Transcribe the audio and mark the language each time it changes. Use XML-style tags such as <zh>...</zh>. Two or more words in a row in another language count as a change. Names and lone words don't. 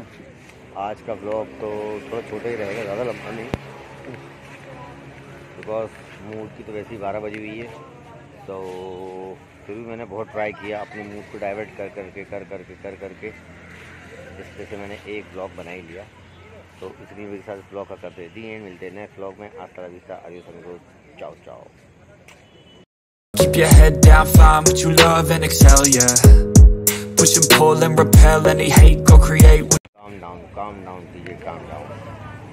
<hi>आज का व्लॉग तो थोड़ा छोटा ही रहेगा, ज़्यादा लंबा नहीं, बिकॉज मूड की तो वैसे ही 12 बजी हुई है। तो फिर भी मैंने बहुत ट्राई किया अपने मूड को डाइवर्ट कर करके जिससे से मैंने एक व्लॉग बना ही लिया। तो इसलिए मेरे साथ इस व्लॉग का करते हैं</hi> <en>the end.</en> <hi>मिलते हैं</hi> <en>next vlog</en> <hi>में।</hi> <es>हasta la vista, adios amigos,</es> <it>ciao ciao।</it> <en>Keep your head down, find what you love and excel, yeah. Push and pull and repel any hate, go create. Calm down DJ, calm down।</en>